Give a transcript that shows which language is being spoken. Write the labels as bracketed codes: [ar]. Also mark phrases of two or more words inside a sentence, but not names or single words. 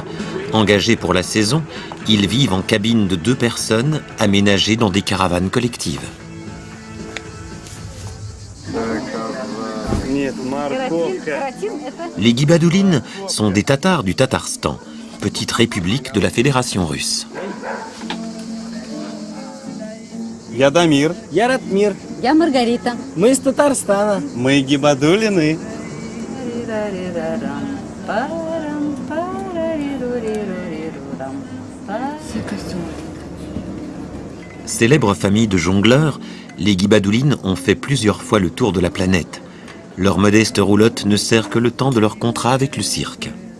[fr] Engagés pour la saison, ils vivent en cabine de 2 personnes aménagées dans des caravanes collectives. Les Guibadoulines sont des Tatars du Tatarstan, petite république de la Fédération russe. [ru] Я Дамир. Я Ратмир. Я Маргарита. Мы из Татарстана. Мы Гибадулины. [fr] Célèbre famille de jongleurs, les Guibadoulines ont fait plusieurs fois le tour de la planète. Leur modeste roulotte ne sert que le temps de leur contrat avec le cirque.